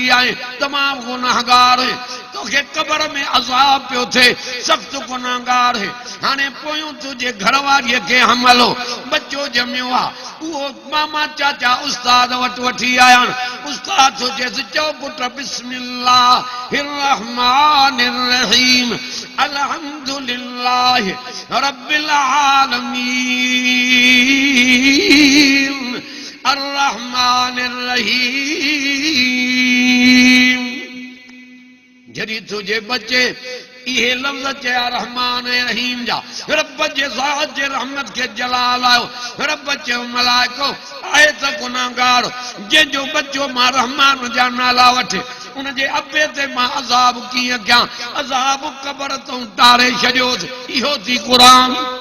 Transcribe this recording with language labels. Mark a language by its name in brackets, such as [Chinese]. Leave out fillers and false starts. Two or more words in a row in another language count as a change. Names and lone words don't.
[Sindhi] आहीं तमामु गुनाहगार तोखे क़बर में अज़ाब पियो थिए सख़्त गुनाहगार है हाणे पोयूं तुंहिंजे घर वारीअ खे हमलो बच्चो ॼमियो आहे उहो मामा चाचा उस्ताद वटि वठी आया उस्ताद थो चएसि चओ पुट [Arabic] بسم الله الرحمن الرحيم الحمد لله رب العالمين الرحمن الرحيم [Sindhi] थो जे बचे इहे लफ़्ज़ चया रहमान ऐं रहीम जा रब जे ज़ात जे रहमत खे जलाल आयो रब चयो मलाइको आहे त गुनाहगार जंहिंजो बचो मां रहमान जा नाला वठे उनजे अबे ते मां अज़ाब कीअं कयां अज़ाब क़बर तूं तारे छॾियोसि इहो थी क़ुरान